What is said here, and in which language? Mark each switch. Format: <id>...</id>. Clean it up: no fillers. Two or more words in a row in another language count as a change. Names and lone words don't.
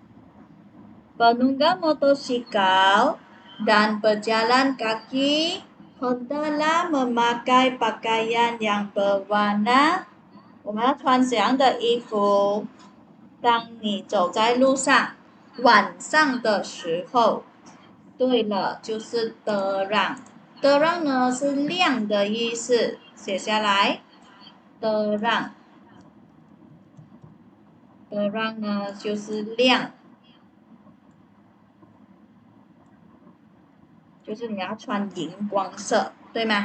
<ms>望。Penunggang motosikal dan pejalan kaki Hendak memakai pakaian yang berwarna。</ms> <zh>我们要穿怎样的衣服？当你走在路上，晚上的时候。对了，就是terang。terang 呢是亮的意思，写下来。terang。terang 呢就是亮，就是你要穿荧光色，对吗？</zh>